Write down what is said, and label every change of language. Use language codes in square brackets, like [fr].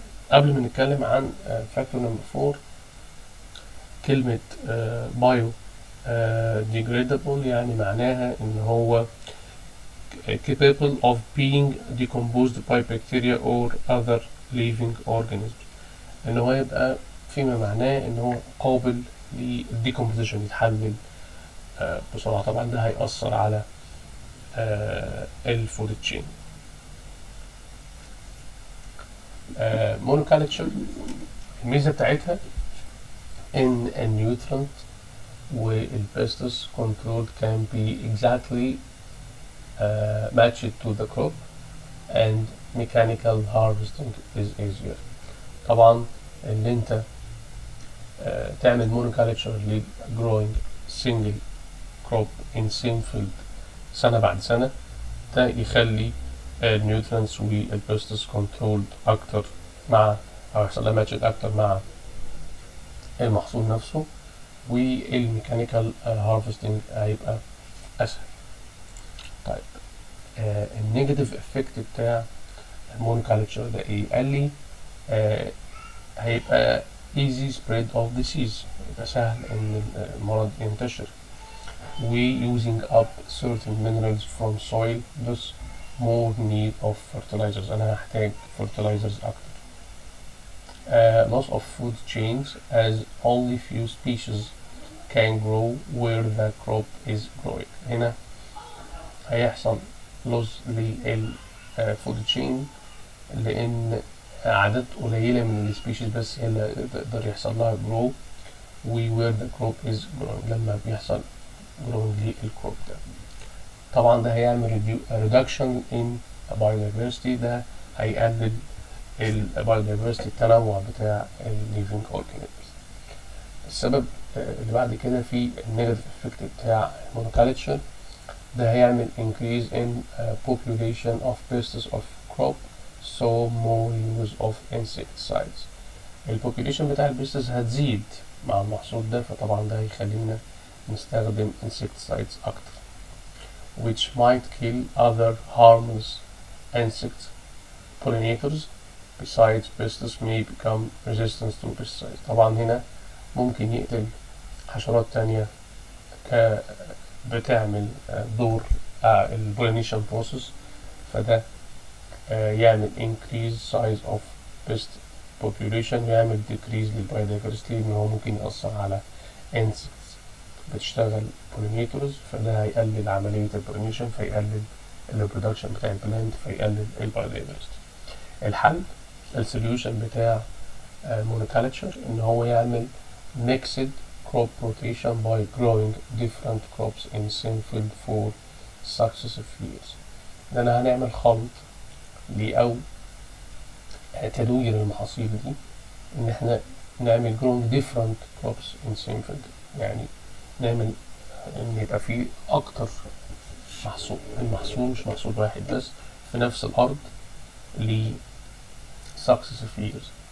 [ar] قبل ما نتكلم عن فاكتور نمبر 4، كلمة بايو degradable يعني معناها ان هو [en] capable of being decomposed by bacteria or other living organisms. [ar] ان هو يبقى فيما معناه ان هو قابل للديكومبوزيشن، يتحلل بسرعة. طبعا ده هيأثر على الفود تشين. [en] monoculture [ar] الميزة بتاعتها ان النيوترنت والبيستس [en] control can be exactly matched to the crop and mechanical harvesting is easier. [ar] طبعا ان انت تعمل monoculture [en] growing single crop in same field [ar] سنة بعد سنة، ده يخلي النيوترينتس والبيستس كنترول اكتر مع او يحصل لها ماتشنج اكتر مع المحصول نفسه، والميكانيكال هارفستنج هيبقى اسهل. طيب النيجاتيف افكت بتاع المونوكالتشر ده ايه؟ قال لي هيبقى [en] easy spread of disease، [ar] يبقى سهل ان المرض ينتشر، و [en] using up certain minerals from soil, thus more need of fertilizers. [ar] انا هحتاج fertilizers اكتر. [en] loss of food chains as only few species can grow where the crop is growing. [ar] هنا هيحصل loss للفود تشين لان عدد قليلة من السبيشيز بس هي اللي تقدر يحصل لها grow و [en] where the crop is growing [ar] لما بيحصل growing للكروب ده. طبعا ده هيعمل [en] reduction in biodiversity، [ar] ده هيقلل البايودايفرستي التنوع بتاع الليفينج اورجانيزمز. السبب اللي بعد كده في النيجاتيف افكت بتاع المونوكالتشر، ده هيعمل [en] increase in population of pests of crop so more use of insecticides. [ar] البوبوليشن بتاع البيستس هتزيد مع المحصول ده، فطبعا ده هيخلينا نستخدم insecticides اكتر [en] which might kill other harmless insects pollinators besides pests may become resistant to pesticides. [ar] طبعا هنا ممكن يقتل حشرات تانية بتعمل دور البولينيشن بروسيس، فده يعمل [en] increase size of pest population، [ar] يعمل decrease للbiodiversity، ان هو ممكن يأثر على insects بتشتغل pollinators، فده هيقلل عملية البولينيشن، فيقلل البرودكشن بتاع البلانت، فيقلل البايودايفرستي. الحل السوليوشن بتاع monoculture ان هو يعمل [en] mixed crop rotation by growing different crops in same field for successive years. [ar] لأن هنعمل خلط أو تدوير المحاصيل دي، إن احنا نعمل [en] growing different crops in same field، [ar] يعني نعمل إن يبقى فيه أكتر محصول، المحصول مش محصول واحد بس في نفس الأرض ل successive years،